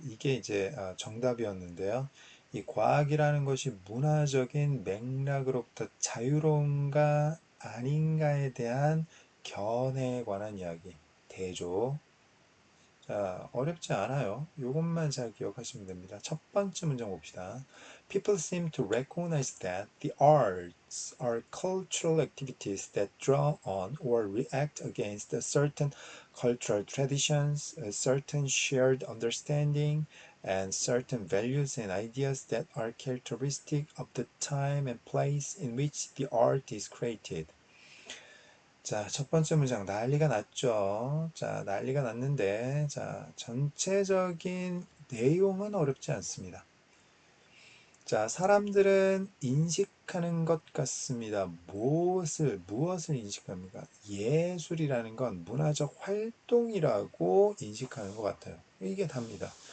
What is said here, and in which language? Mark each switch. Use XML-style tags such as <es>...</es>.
<ko>이게 이제 정답이었는데요. 이 과학이라는 것이 문화적인 맥락으로부터 자유로운가 아닌가에 대한 견해에 관한 이야기. 대조. 자, 어렵지 않아요. 이것만 잘 기억하시면 됩니다. 첫 번째 문장 봅시다.</ko> <en>People seem to recognize that the arts are cultural activities that draw on or react against a certain cultural traditions, a certain shared understanding, and certain values and ideas that are characteristic of the time and place in which the art is created.</en> <ko>자, 첫 번째 문장 난리가 났죠. 자, 난리가 났는데, 자, 전체적인 내용은 어렵지 않습니다. 자, 사람들은 인식하는 것 같습니다. 무엇을 인식합니까? 예술이라는 건 문화적 활동이라고 인식하는 것 같아요. 이게 답니다.</ko>